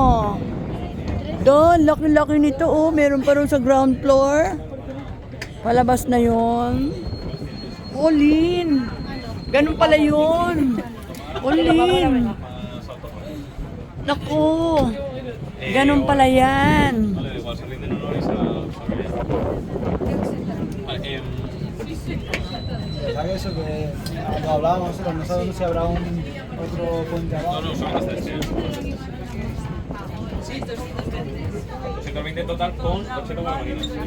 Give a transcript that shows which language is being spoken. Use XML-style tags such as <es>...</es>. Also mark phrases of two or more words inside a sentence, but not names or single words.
<tl>Doon, laki-laki nito oh. Meron pa rin sa</tl> <en>ground floor.</en> <tl>Palabas na yon. Olin! Ganun pala yun. Olin! Naku! Ganun pala yan.</tl> <es>¿Sabes eso que cuando hablábamos, no sabemos si habrá otro puente abajo? No, solamente este. 220 en total con 80 marineros.</es>